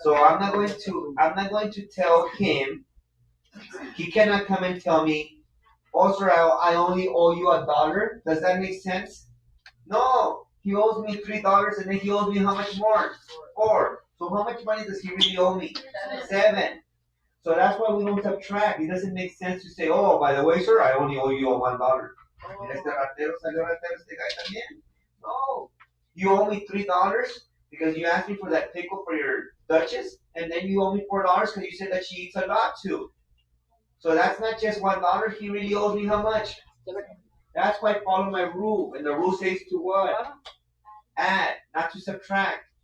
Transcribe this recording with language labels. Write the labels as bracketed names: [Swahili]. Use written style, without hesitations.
[English] So I'm not going to tell him. He cannot come and tell me, oh, sir, I only owe you $1. Does that make sense? No. He owes me $3, and then he owes me how much more? 4. So how much money does he really owe me? 7. So that's why we don't subtract. It doesn't make sense to say, oh, by the way, sir, I only owe you $1. [Spanish] Mira, este ratero salió ratero, este guy también. [English] No. You owe me $3 because you asked me for that pickle for your Duchess, and then you owe me $4 because you said that she eats a lot too. So that's not just $1. He really owes me how much? That's why I follow my rule. And the rule says to what? Add, not to subtract.